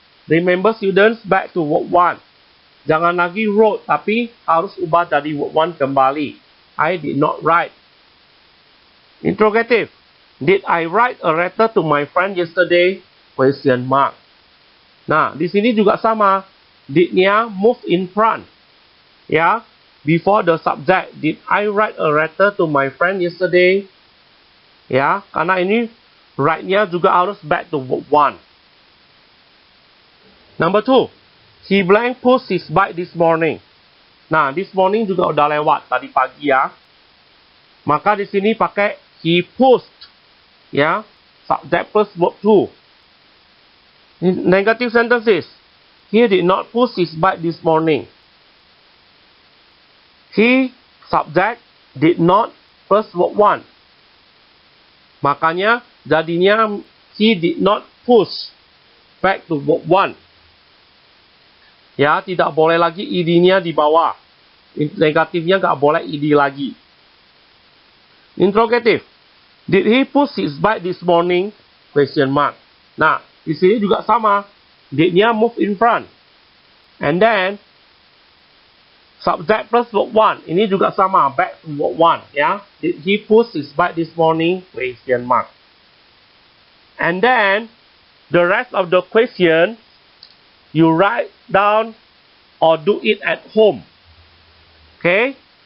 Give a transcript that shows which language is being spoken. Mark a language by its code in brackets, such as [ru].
[en] Remember students, back to verb 1. [id] Jangan lagi wrote, tapi harus ubah jadi verb 1 kembali. [en] I did not write. Interrogative. Did I write a letter to my friend yesterday? [id] Question mark. Nah, di sini juga sama. [en] Did-nya move in front. Ya, before the subject. Did I write a letter to my friend yesterday? [id] Ya, karena ini write-nya juga harus [en] back to verb 1. Number 2. He blank pushed his bike this morning. Nah, this morning [id] juga udah lewat tadi pagi ya. Maka di sini pakai [en] he pushed. Ya, subject plus verb 2. Negative sentences. He did not push his bike this morning. He, subject, did not plus verb 1. [id] Makanya jadinya [en] he did not push. Back to verb 1. [id] Ya, tidak boleh lagi id-nya di bawah. Negatifnya nggak boleh id lagi. [en] Interrogative. Did he push his bike this morning? Question mark. [id] Nah, di sini juga sama. [en] Did-nya move in front. And then, subject plus verb 1. [id] Ini juga sama. [en] Back to verb 1. Ya. Did he push his bike this morning? Question mark. And then, the rest of the question, you write down or do it at home. Oke.